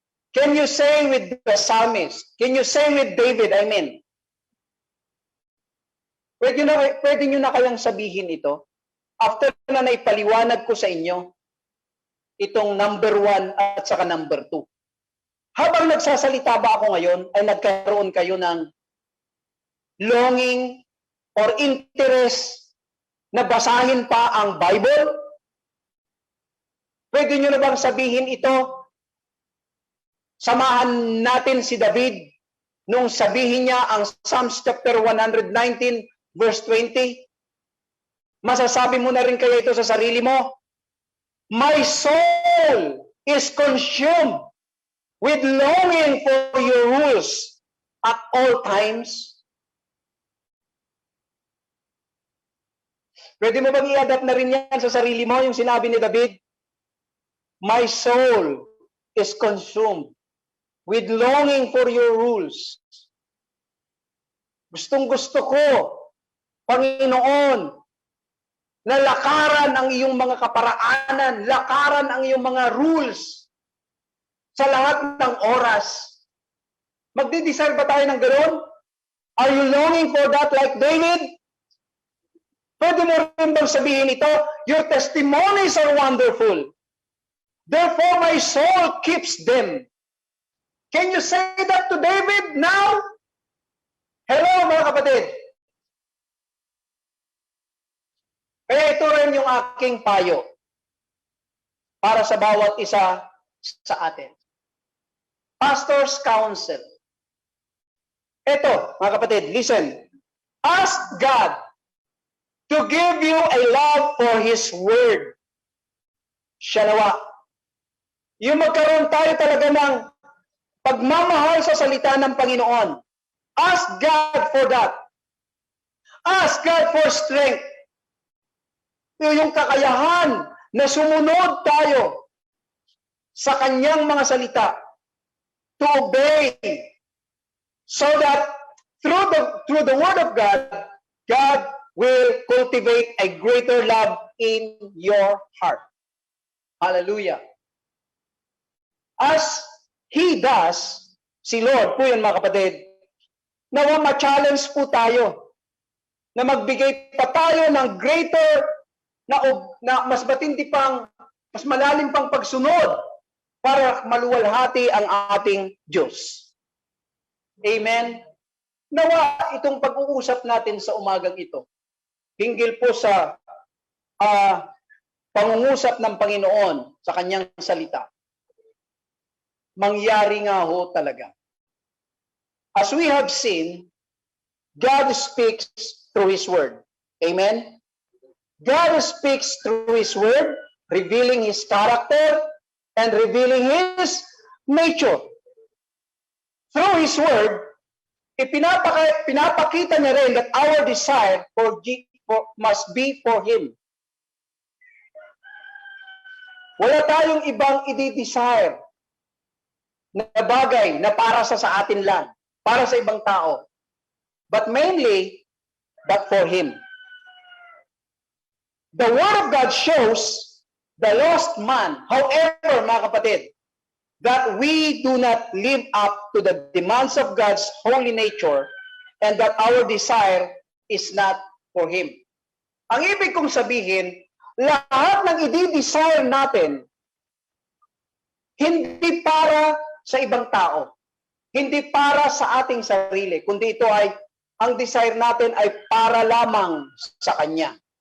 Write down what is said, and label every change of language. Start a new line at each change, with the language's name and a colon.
English: Can you say with the psalmist? Can you say with David, I mean?
Filipino: Pwede nyo na kayang sabihin ito? After na naipaliwanag ko sa inyo, itong number 1 at saka number 2. Habang nagsasalita ba ako ngayon, ay nagkaroon kayo ng
English: longing or interest
Filipino: na basahin pa ang Bible? Pwede nyo na bang sabihin ito? Samahan natin si David nung sabihin niya ang Psalms chapter 119 verse 20. Masasabi mo na rin kaya ito sa sarili mo?
English: My soul is consumed with longing for your rules at all times.
Filipino: Pwede mo bang i-adapt na rin yan sa sarili mo, yung sinabi ni David?
English: My soul is consumed with longing for your rules.
Filipino: Gustong-gusto ko, Panginoon, na lakaran ang iyong mga kaparaanan, lakaran ang iyong mga rules sa lahat ng oras. Magdi-desire ba tayo ng ganoon?
English: Are you longing for that like David?
Filipino: Pwede mo rin bang sabihin ito?
English: Your testimonies are wonderful. Therefore, my soul keeps them. Can you say that to David now?
Filipino: Hello, mga kapatid. Kaya ito rin yung aking payo para sa bawat isa sa atin.
English: Pastor's Counsel.
Filipino: Ito, mga kapatid,
English: listen. Ask God to give you a love for His Word.
Filipino: Siya nawa. Yung magkaroon tayo talaga ng pagmamahal sa salita ng Panginoon.
English: Ask God for that. Ask God for strength.
Filipino: Yung kakayahan na sumunod tayo sa Kanyang mga salita.
English: To obey. So that through the Word of God, God will cultivate a greater love in your heart. Hallelujah. As He does,
Filipino: si Lord po yun mga kapatid, nawa ma-challenge po tayo na magbigay pa tayo ng greater na mas matindi pang, mas malalim pang pagsunod para maluwalhati ang ating Diyos. Amen? Nawa itong pag-uusap natin sa umagang ito, hinggil po sa pangungusap ng Panginoon sa Kanyang salita. Mangyari nga ho talaga.
English: As we have seen, God speaks through His Word. Amen? God speaks through His Word, revealing His character and revealing His nature. Through His Word,
Filipino: pinapakita niya rin
English: that our desire must be for Him.
Filipino: Wala tayong ibang i-desire na bagay na para sa atin lang, para sa ibang tao.
English: But mainly, but for Him. The Word of God shows the lost man, however,
Filipino: mga kapatid,
English: that we do not live up to the demands of God's holy nature and that our desire is not for Him.
Filipino: Ang ibig kong sabihin, lahat ng i-desire natin, hindi para sa ibang tao, hindi para sa ating sarili, kundi ito ay, ang desire natin ay para lamang sa Kanya.